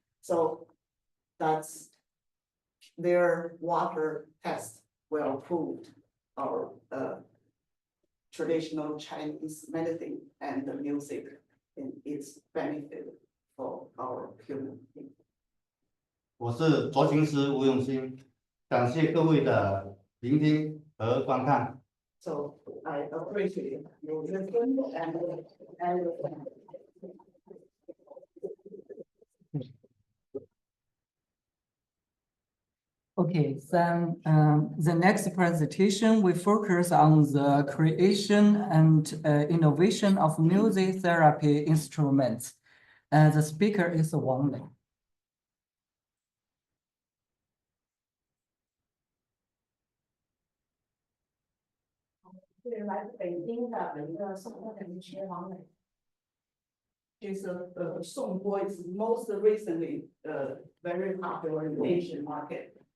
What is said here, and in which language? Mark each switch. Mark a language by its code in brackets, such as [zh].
[en] So that's their water test well proved our traditional Chinese medicine and the music in its benefit for our human being. [zh] 我是卓琴师吴永新，感谢各位的聆听和观看。 [en] So I appreciate your listen and Okay, then the next presentation we focus on the creation and innovation of music therapy instruments. The speaker is Wang Lei. [zh] 是来自北京的一个颂钵的医学王磊。 [en] This颂钵 is most recently very popular in the Asian market.